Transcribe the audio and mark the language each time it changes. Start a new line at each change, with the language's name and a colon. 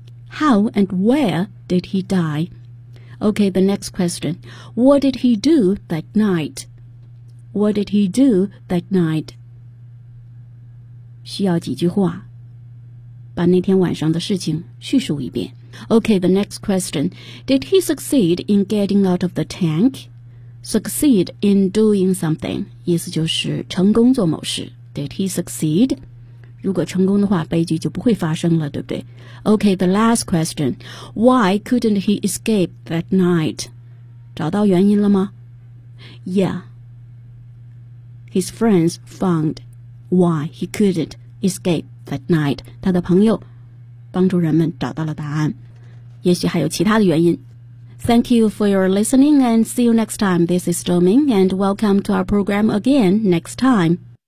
English: How and where did he die? Okay, the next question. What did he do that night? What did he do that night?
Chinese: 需要几句话把那天晚上的事情叙述一遍。
English: Okay, the next question. Did he succeed in getting out of the tank? Succeed in doing something.
Chinese: 意思就是成功做某事。
English: Did he succeed?
Chinese: 如果成功的话，悲剧就不会发生了，对不对？
English: Okay, the last question. Why couldn't he escape that night?
Chinese: 找到原因了吗？
English: Yeah. His friends found why he couldn't escape that night.
Chinese: 他的朋友帮助人们找到了答案，也许还有其他的原因。
English: Thank you for your listening and see you next time. This is Zhouming and welcome to our program again next time.